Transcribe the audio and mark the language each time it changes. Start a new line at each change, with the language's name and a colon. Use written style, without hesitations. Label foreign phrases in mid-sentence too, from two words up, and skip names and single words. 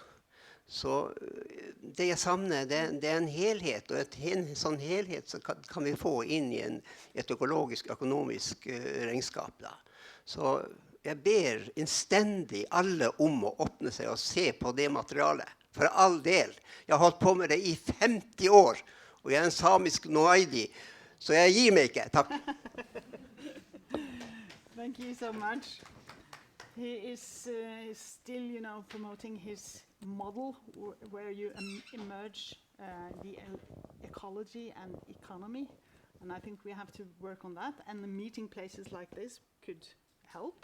Norwegian: Så det jeg savner, det er en helhet, og en sånn helhet så kan vi få inn i et økologisk, økonomisk regnskap. Da. Så jeg ber innstendig alle om å åpne seg og se på det materialet. For all del. Jeg har holdt på med det i 50 år, og jeg er en samisk noaidi, så jeg gir meg ikke. Takk.
English: Thank you so much. He is still, you know, promoting his model where you emerge the ecology and economy, and I think we have to work on that, and the meeting places like this could help.